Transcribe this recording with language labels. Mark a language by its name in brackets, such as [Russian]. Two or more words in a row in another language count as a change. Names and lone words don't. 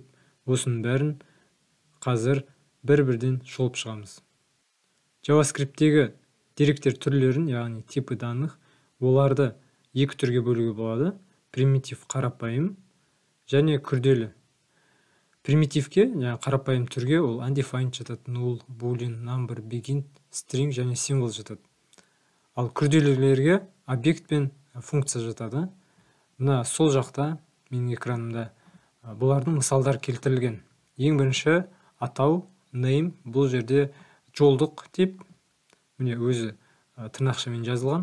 [Kazakh] Осының бәрін қазір бір-бірден шолып шығамыз. JavaScript'тегі деректер түрлерін, яғни [Russian] типі данных, [Kazakh] оларды екі түрге бөлуге болады. Примитив қарапайым және күрделі. Примитивке, қарапайым түрге ол undefined жатады, null, boolean, number, begin, string және символ жатады. Ал күрделілерге объект пен функция жатады. Мына сол жақта, менің экранымда бұлардың мысалдар келтірілген. Ең бірінші атау, name, бұл жерде жолдық тип, міне өзі тырнақшамен жазылған.